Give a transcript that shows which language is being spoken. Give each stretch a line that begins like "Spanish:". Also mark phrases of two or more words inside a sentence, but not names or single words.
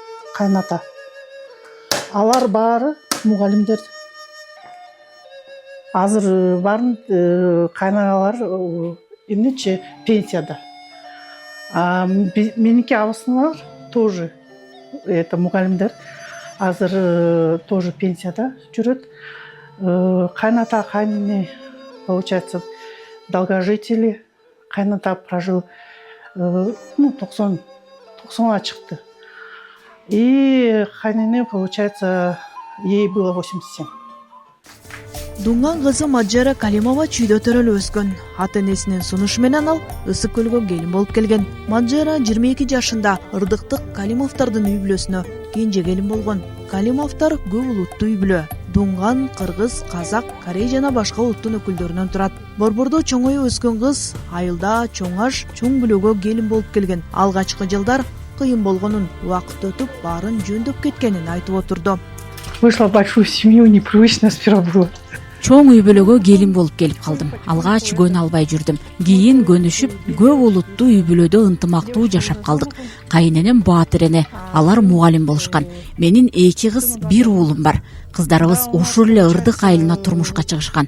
Kyrgyz: кайната. Алар баары мугалимдер. Азыр барын кайнагалар эмнече пенсияда. Меники абысыналар
Russian: тоже это
Kyrgyz: мугалимдер. Азыр тоже пенсияда жүрөт. Кайната, кайнине,
Russian: получается, долгожители.
Kyrgyz: Кайната прожил 90-га чыкты.
Russian: И кайнине, получается, ей было 87.
Kyrgyz: Дунган кызы Маджара Калимова чүйдө төрөлүп өскөн. Ата-энесинин сунушу менен ал Ысык көлгө келин болуп келген. Маджара 22 жашында ырдыктык Калимовдордун үй бүлөсүнө кенже келин болгон. Калимовдор көп улуттуу үй бүлө. Дунган, кыргыз, казак, корей жана башка улуттун өкүлдөрүнөн турат. Борбордо чоңоюп өскөн кыз айылда чоңаш, чоң бүлөгө келин болуп келген. Алгачкы жылдар кыйын болгонун, убакыт өтүп баарын жөндөп кеткенин айтып отурду.
Russian: Вышла в большую семью, непривычно сперва было.
Kyrgyz: Чоң үй бүлөгө келин болуп келип калдым. Алгач көнө албай жүрдүм. Кийин көнүшүп, көп улуттуу үй бүлөдө ынтымактуу жашап калдык. Кайненем баатыр эне, алар мугалим болушкан. Менин 2 кыз, 1 уулум бар. Кыздарыбыз ушул эле ырдык айылына турмушка чыгышкан.